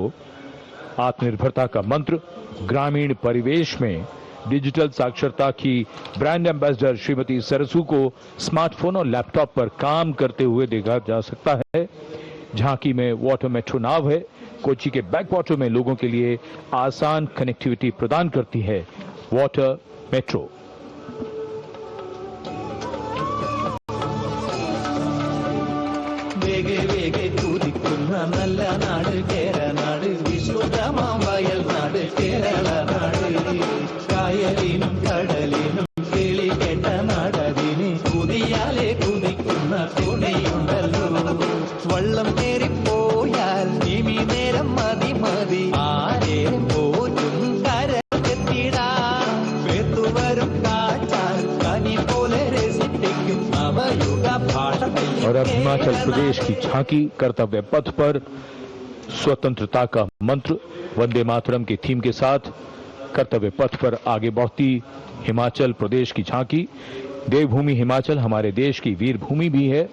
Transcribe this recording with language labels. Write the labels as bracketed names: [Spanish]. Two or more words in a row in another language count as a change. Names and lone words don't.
[Hindi] आत्मनिर्भरता का मंत्र ग्रामीण परिवेश में डिजिटल साक्षरता की [English] brand ambassador [Hindi] श्रीमती सरसू को स्मार्टफोन और लैपटॉप पर काम करते हुए देखा जा सकता है। झांकी में [English] water metro [Hindi] नाव है, कोची के [English] back water [Hindi] में लोगों के लिए आसान कनेक्टिविटी प्रदान करती है [English] water metro. [Malayalam] വേഗേ വേഗേ കുതിക്കുന്ന നല്ല നാട് കേരനാട് വിശുദ്ധമാം വയൽ നാട് കേരള നാട് കായലിനും കടലിനും കിളി കേട്ട നാടതിന് കുതിയാലെ കുതിക്കുന്ന തുണിയുണ്ടല്ലോ വള്ളം കയറിപ്പോയാൽ ഇനി നേരം മതി മതി ആരെ പോറ്റും കരക്കെത്തിടാം വേത്തുവരും കാറ്റാൽ കനി പോലെ രസിപ്പിക്കും നവയുഗ ഭാഷ [Hindi] और अब हिमाचल प्रदेश की झांकी कर्तव्य पथ पर स्वतंत्रता का मंत्र वंदे मातरम के थीम के साथ कर्तव्य पथ पर आगे बढ़ती हिमाचल प्रदेश की झांकी। देवभूमि हिमाचल हमारे देश की वीर भूमि भी है।